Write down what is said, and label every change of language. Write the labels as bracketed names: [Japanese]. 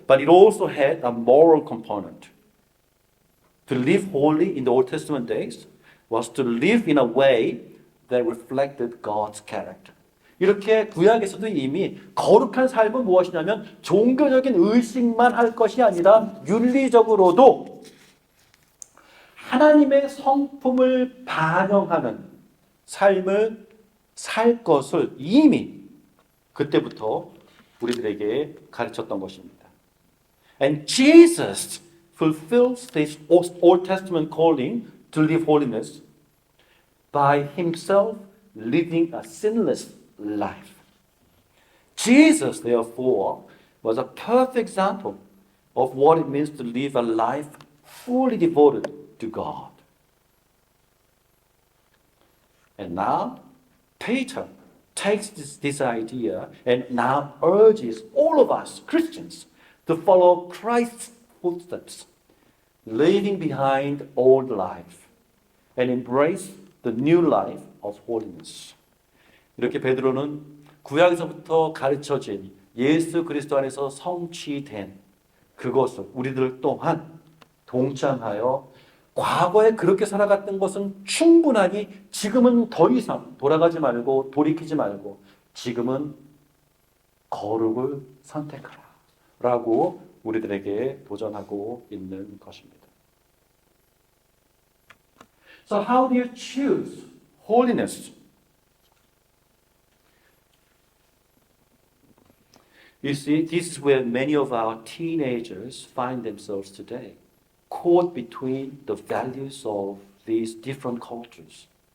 [English] But it also had a moral component. To live holy in the Old Testament days was to live in a way that reflected God's character. [Korean] 이렇게 구약에서도 이미 거룩한 삶은 무엇이냐면 종교적인 의식만 할 것이 아니라 윤리적으로도 하나님의 성품을 반영하는 삶을 살 것을 이미 그때부터 우리들에게 가르쳤던 것입니다. [English] And Jesus fulfills this Old Testament calling to live holiness by himself living a sinless life. Jesus, therefore, was a perfect example of what it means to live a life fully devoted to God. And now, Peter takes this idea and now urges all of us, Christians, to follow Christ's footsteps, leaving behind old life and embrace the new life of holiness. [Korean] 이렇게 베드로는 구약에서부터 가르쳐진 예수 그리스도 안에서 성취된 그것을 우리들 또한 동참하여 과거에 그렇게 살아갔던 것은 충분하니 지금은 더 이상 돌아가지 말고 돌이키지 말고 지금은 거룩을 선택하라 라고 우리들에게 도전하고 있는 것입니다. [English] So how do you choose holiness? You see, this is where many of our teenagers find themselves today, caught between the values of these different cultures.